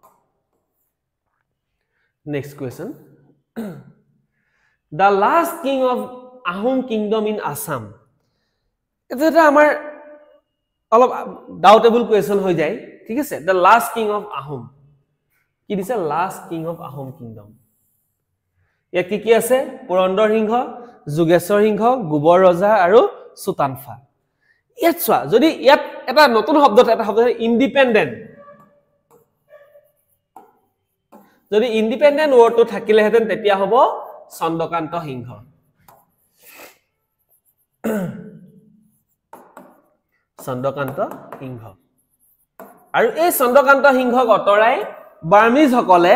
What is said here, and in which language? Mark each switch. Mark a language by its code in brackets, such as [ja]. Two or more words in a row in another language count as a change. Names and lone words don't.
[en] next question the last king of ahom kingdom in assam [as] এটা আমাৰ অলপ [en] doubtable question [as] হৈ যায় ঠিক আছে [en] the last king of ahom [as] কি দিছে [en] last king of ahom kingdom [as] ইয়াত কি আছে পুৰন্দৰ সিংহ যোগেশ্বৰ সিংহ গোবৰ ৰজা আৰু সুতানফা ইয়াত চোৱা যদি ইয়াত এটা নতুন শব্দ ইন্ডিপেন্ডেন্ট যদি ইন্ডিপেন্ডেন্ট ওয়ার্ডটো থাকিলে হেতেন তেতিয়া হ'ব চন্দ্ৰকান্ত সিংহ আৰু এই চন্দ্ৰকান্ত সিংহক অতৰাই বাৰ্মিজ সকলে